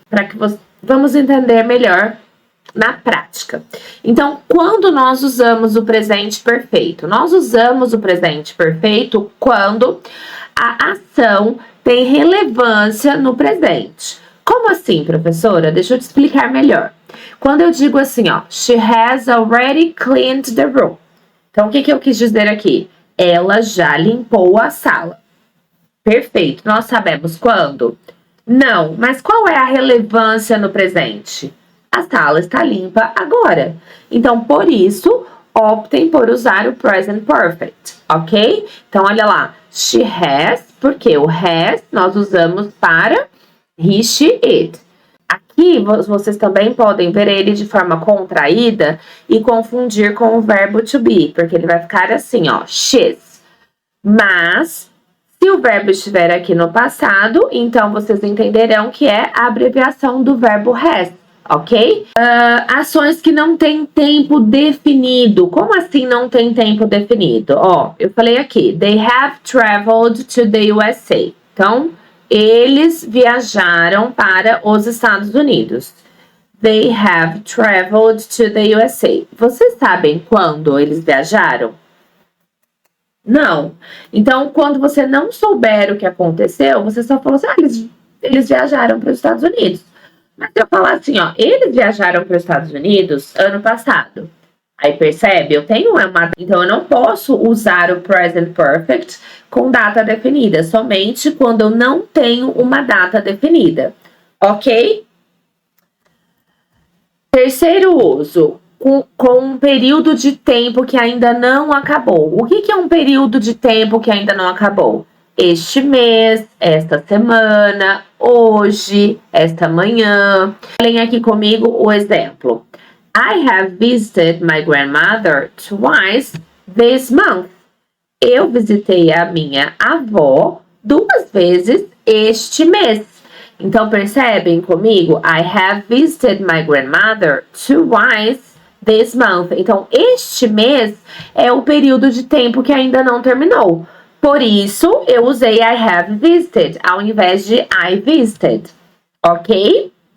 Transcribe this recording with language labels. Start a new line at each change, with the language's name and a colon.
Portuguese: Para que vamos entender melhor na prática. Então, quando nós usamos o presente perfeito? Nós usamos o presente perfeito quando a ação tem relevância no presente. Como assim, professora? Deixa eu te explicar melhor. Quando eu digo assim, ó,
English: she has already cleaned the room.
Portuguese: Então, o que eu quis dizer aqui? Ela já limpou a sala. Perfeito. Nós sabemos quando? Não, mas qual é a relevância no presente? A sala está limpa agora. Então, por isso, optem por usar o present perfect, ok? Então, olha lá. She has, porque o has nós usamos para he, she, it. Aqui vocês também podem ver ele de forma contraída e confundir com o verbo to be, porque ele vai ficar assim, ó, she's. Mas, se o verbo estiver aqui no passado, então vocês entenderão que é a abreviação do verbo has, ok? Ações que não têm tempo definido. Como assim não tem tempo definido? Ó, eu falei aqui,
English: they have traveled to the USA.
Portuguese: Então, eles viajaram para os Estados Unidos.
English: They have traveled to the USA.
Portuguese: Vocês sabem quando eles viajaram? Não. Então, quando você não souber o que aconteceu, você só falou assim, eles viajaram para os Estados Unidos. Mas se eu falar assim, ó, eles viajaram para os Estados Unidos ano passado. Aí percebe? Eu tenho uma. Então eu não posso usar o present perfect com data definida, somente quando eu não tenho uma data definida. Ok? Terceiro uso, com um período de tempo que ainda não acabou. O que é um período de tempo que ainda não acabou? Este mês, esta semana, hoje, esta manhã. Olhem aqui comigo o exemplo.
English: I have visited my grandmother twice this month.
Portuguese: Eu visitei a minha avó 2 vezes este mês. Então, percebem comigo?
English: I have visited my grandmother twice this month.
Portuguese: Então, este mês é o período de tempo que ainda não terminou. Por isso, eu usei
English: I have visited
Portuguese: ao invés de
English: I visited.
Portuguese: Ok?